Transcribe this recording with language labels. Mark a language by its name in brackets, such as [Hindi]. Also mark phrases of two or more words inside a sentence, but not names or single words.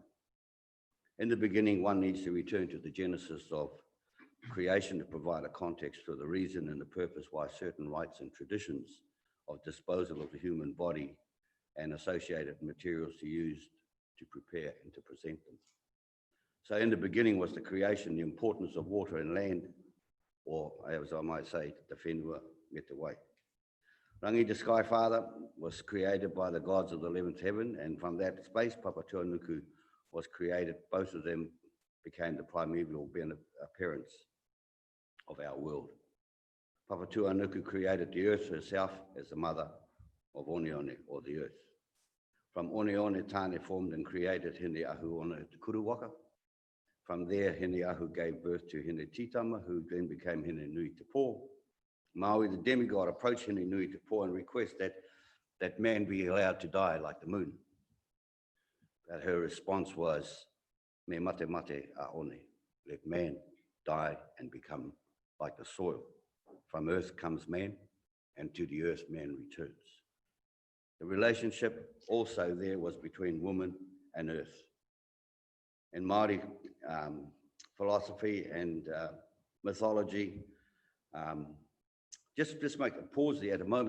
[English] In the beginning, one needs to return to the genesis of creation to provide a context for the reason and the purpose why certain rites and traditions of disposal of the human body and associated materials are used to prepare and to present them. So in the beginning was the creation, the importance of water and land, or as I might say, the [Māori] whenua me te wai. [English] Rangi, the Sky Father, was created by the gods of the 11th heaven, and from that space, Papa Tuanuku was created. Both of them became the primeval appearance of our world. Papa Tuanuku created the earth herself as the mother of Oneone, or the earth. From Oneone, Tane formed and created Hine Ahu on the Kuruwaka. From there, Hine Ahu gave birth to Hine Titama, who then became Hine Nui Te Po. Maui, the demigod, approached Hine Nui Te Po and requested that man be allowed to die like the moon. But her response was, [Māori] me mate mate a one, [English] let man die and become like the soil. From earth comes man, and to the earth man returns. The relationship also there was between woman and earth. In Māori philosophy and mythology, just make a pause there at a moment.